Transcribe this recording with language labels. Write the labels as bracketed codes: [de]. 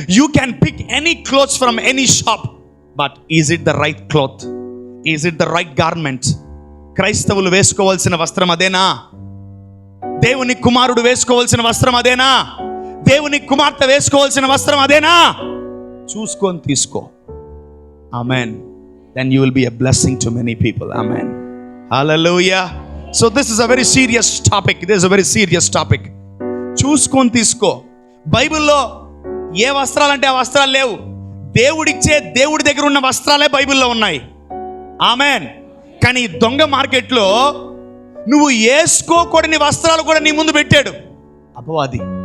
[en] You can pick any clothes from any shop, but is it the right cloth? Is it the right garment? [te] క్రైస్తవులు వేసుకోవాల్సిన వస్త్రం అదేనా? దేవుని కుమారుడు వేసుకోవాల్సిన వస్త్రం అదేనా? దేవుని కుమార్తె వేసుకోవాల్సిన వస్త్రం అదేనా? చూసుకొని తీసుకో. Amen. [en] Then you will be a blessing to many people. Amen. Hallelujah. So this is a very serious topic. This is a very serious topic. [te] చూసుకొని తీసుకో. బైబిల్లో ఏ వస్త్రాలంటే ఆ వస్త్రాలు లేవు. దేవుడిచ్చే, దేవుడి దగ్గర ఉన్న వస్త్రాలే బైబిల్లో ఉన్నాయి. ఆమెన్. కానీ దొంగ మార్కెట్లో నువ్వు వేసుకోకూడని వస్త్రాలు కూడా నీ ముందు పెట్టాడు అపవాది.